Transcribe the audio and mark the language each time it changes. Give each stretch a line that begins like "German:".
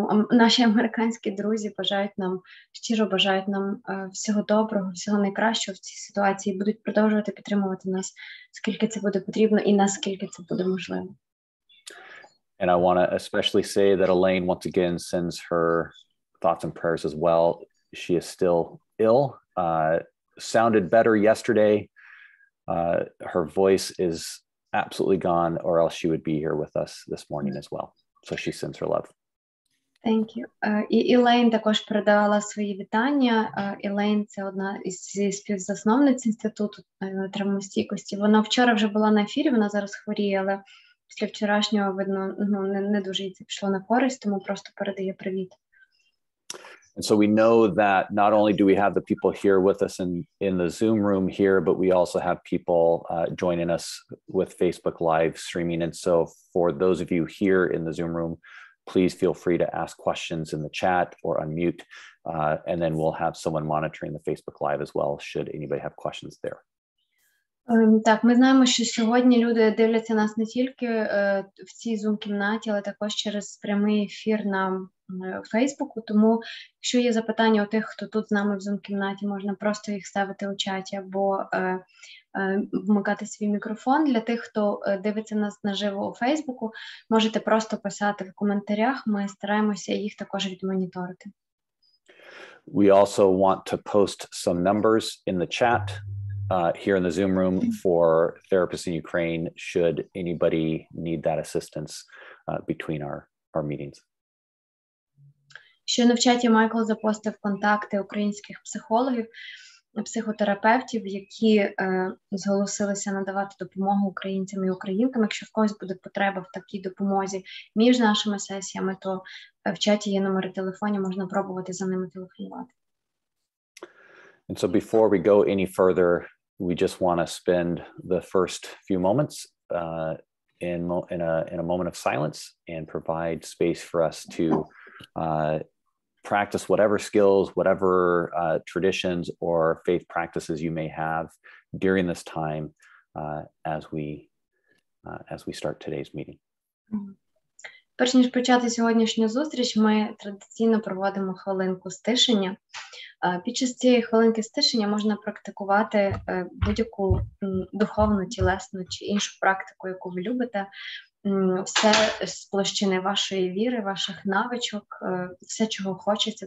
Ukrainian: Наші американські друзі щиро бажають нам всього доброго, всього найкращого в цій ситуації, будуть продовжувати підтримувати нас, скільки це буде потрібно і наскільки це буде можливо.
English: And I want to especially say that Elaine once again sends her thoughts and prayers as well. She is still ill, sounded better yesterday. Her voice is absolutely gone, or else she would be here with us this morning as well. So she sends her love. Thank you.
Ukrainian: І Елейн також передавала свої вітання. Елейн – це одна із співзасновниць Інституту травмостійкості. Вона вчора вже була на ефірі, вона зараз хворіє, але після вчорашнього, видно, не дуже їй це пішло на користь, тому просто передає привіт.
English: And so we know that not only do we have the people here with us in the Zoom room here, but we also have people joining us with Facebook Live streaming. And so for those of you here in the Zoom room, please feel free to ask questions in the chat or unmute. And then we'll have someone monitoring the Facebook Live as well, should anybody have questions there.
Ukrainian: Так, ми знаємо, що сьогодні люди дивляться нас не тільки в цій Zoom-кімнаті, але також через прямий ефір на Фейсбуку, тому якщо є запитання у тих, хто тут з нами в Zoom-кімнаті, можна просто їх ставити у чаті або вмикати свій мікрофон. Для тих, хто дивиться нас наживо у Фейсбуку, можете просто писати в коментарях, ми стараємося їх також відмоніторити.
English: We also want to post some numbers in the chat here in the Zoom room for therapists in Ukraine, should anybody need that assistance between our meetings.
Ukrainian: Щойно в чаті Майкл запостив контакти українських психологів, психотерапевтів, які зголосилися надавати допомогу українцям і українкам. Якщо в когось буде потреба в такій допомозі між нашими сесіями, то в чаті є номери телефонів, можна пробувати за ними телефонувати.
English: And so before we go any further, we just want to spend the first few moments in a moment of silence and provide space for us to practice whatever skills, whatever traditions or faith practices you may have during this time as we start today's meeting.
Ukrainian: Перш ніж почати сьогоднішню зустріч, ми традиційно проводимо хвилинку стишення. Під час цієї хвилинки стишення можна практикувати будь-яку духовну, тілесну чи іншу практику, яку ви любите. Все з площини вашої віри, ваших навичок, все, чого хочеться.